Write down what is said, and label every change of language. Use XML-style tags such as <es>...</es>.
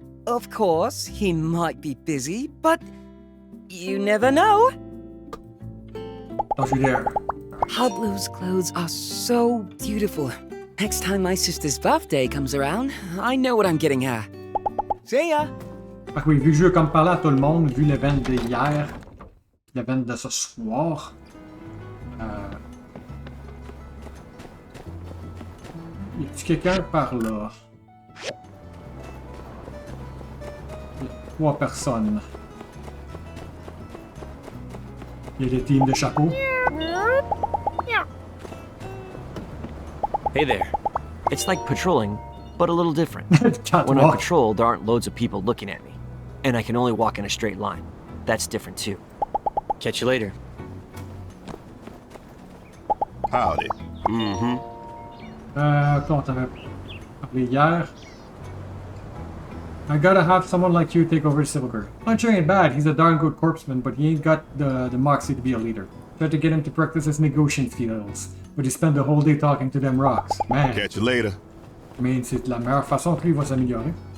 <en>Of course, he might be busy, but you never know. Don't you dare. Pablo's clothes are so beautiful. Next time my sister's birthday comes around, I know what I'm getting her. See ya!</en> <fr>Fait que oui, vu que je veux comme parler à tout le monde, vu l'event d'hier, l'event de ce soir, y a-tu quelqu'un par là? Il y a 3 personnes. Il y a des teams de chapeaux.</fr> <en>Hey there. It's like patrolling, but a little different. When I patrol, there aren't loads of people looking at me. And I can only walk in a straight line. That's different too. Catch you later. Howdy.</en> <fr>Quand t'avais parlé hier.</fr> <en>I gotta have someone like you take over Silver. Puncher ain't bad, he's a darn good corpseman, but he ain't got the moxie to be a leader. Tried to get him to practice his negotiating skills, but he spent the whole day talking to them rocks. Man. Catch you later. I mean,</en> <fr>c'est la meilleure façon que lui va s'améliorer.</fr>